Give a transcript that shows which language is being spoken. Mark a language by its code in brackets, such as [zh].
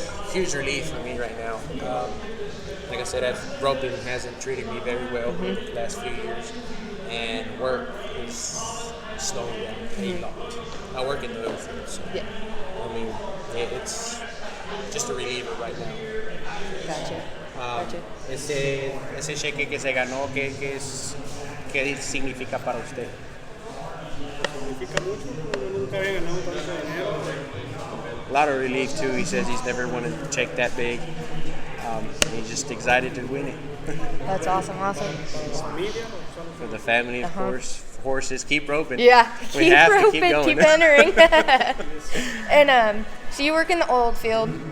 [en] Huge relief for me right now. Like I said, roping hasn't treated me very well the last few years, and work is slowing down a lot. I work in the oil field, so I mean, it's just a reliever right now. Gotcha. [es] Ese cheque que se ganó, ¿qué significa para usted? Significa mucho, nunca había ganado tanto dinero. [en] A lot of relief too. He says he's never won a check that big. He's just excited to win it. That's awesome. For the family, of course. Horses, keep roping. Yeah, We keep have to roping, keep going. keep entering. And so you work in the oil field.